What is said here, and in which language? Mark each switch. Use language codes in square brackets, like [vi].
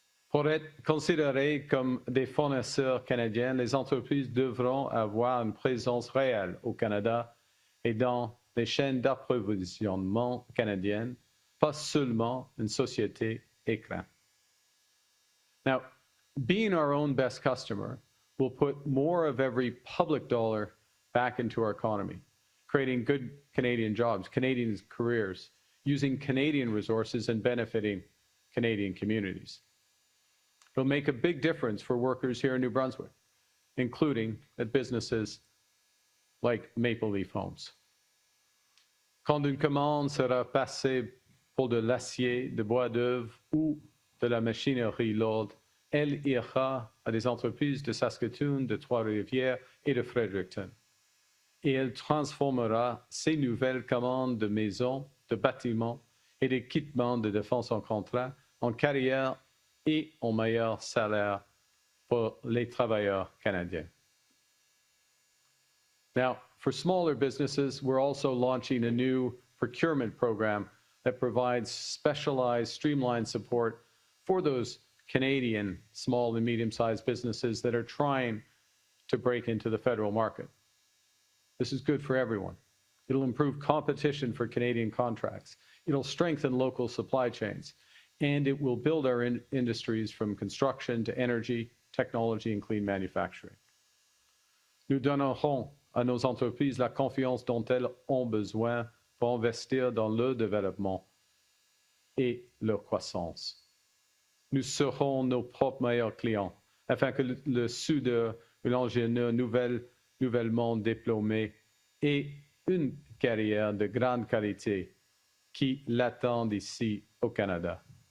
[fr] Pour être considérées comme des fournisseurs canadiens, les entreprises devront avoir une présence réelle au Canada et dans les chaînes d'approvisionnement canadiennes, pas seulement une société écran. [en] Now, being our own best customer will put more of every public dollar back into our economy, creating good Canadian jobs, Canadian careers, using Canadian resources and benefiting Canadian communities. It'll make a big difference for workers here in New Brunswick, including at businesses like Maple Leaf Homes. [fr] Quand une commande sera passée pour de l'acier, de bois d'œuvre ou de la machinerie lourde, elle ira à des entreprises de Saskatoon, de Trois-Rivières et de Fredericton. Et elle transformera ces nouvelles commandes de maisons, de bâtiments et d'équipements de défense en contrat en carrière et en meilleur salaire pour les travailleurs canadiens. [en] Now, for smaller businesses, we're also launching a new procurement program that provides specialized, streamlined support for those Canadian small and medium-sized businesses that are trying to break into the federal market. This is good for everyone. It'll improve competition for Canadian contracts. It'll strengthen local supply chains, and it will build our industries from construction to energy, technology, and clean manufacturing. [fr] Nous donnerons à nos entreprises la confiance dont elles ont besoin pour investir dans leur développement et leur croissance. Nous serons nos propres meilleurs clients afin que le soudeur ou l'ingénieur nouvellement diplômé ait une carrière de grande qualité qui l'attend ici au Canada.